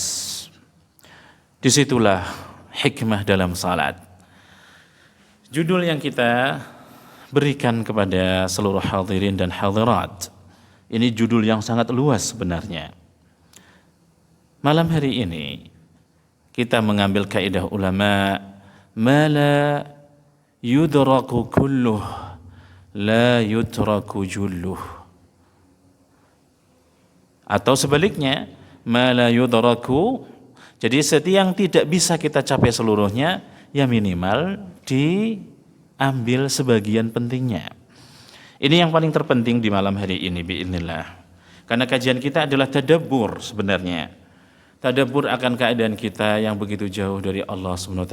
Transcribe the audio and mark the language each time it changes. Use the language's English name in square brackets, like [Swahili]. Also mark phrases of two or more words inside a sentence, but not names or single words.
[Indonesian] Disitulah hikmah dalam salat. Judul yang kita berikan kepada seluruh hadirin dan hadirat, ini judul yang sangat luas sebenarnya. Malam hari ini kita mengambil kaidah ulama, [Arabic] ma la yudraku kulluh la yutraku julluh, [Indonesian] atau sebaliknya, [Arabic] ma la yudraku, [Indonesian] jadi setiap yang tidak bisa kita capai seluruhnya, ya minimal diambil sebagian pentingnya. Ini yang paling terpenting di malam hari ini biidznillah. Karena kajian kita adalah tadabbur sebenarnya. Tadabbur akan keadaan kita yang begitu jauh dari Allah SWT.